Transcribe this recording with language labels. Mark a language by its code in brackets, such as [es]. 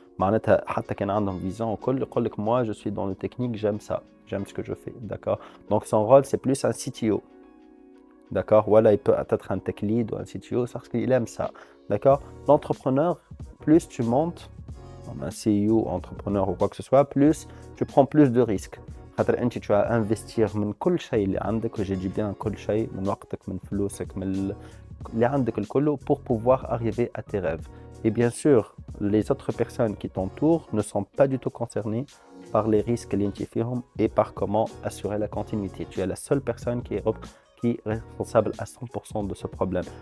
[fr] Moi, je suis dans le technique, j'aime ça, j'aime ce que je fais, d'accord? Donc son rôle, c'est plus un CTO, d'accord? Voilà, il peut être un tech lead ou un CTO, parce qu'il aime ça, d'accord? L'entrepreneur, plus tu montes, un CEO, entrepreneur ou quoi que ce soit, plus tu prends plus de risques. Tu vas investir [ar] من كل شيء اللي عندك وجي دي bien كل شيء من وقتك من فلوسك من اللي عندك الكل [fr] pour pouvoir arriver à tes rêves. Et bien sûr, les autres personnes qui t'entourent ne sont pas du tout concernées par les risques et par comment assurer la continuité. Tu es la seule personne qui est responsable à 100% de ce problème.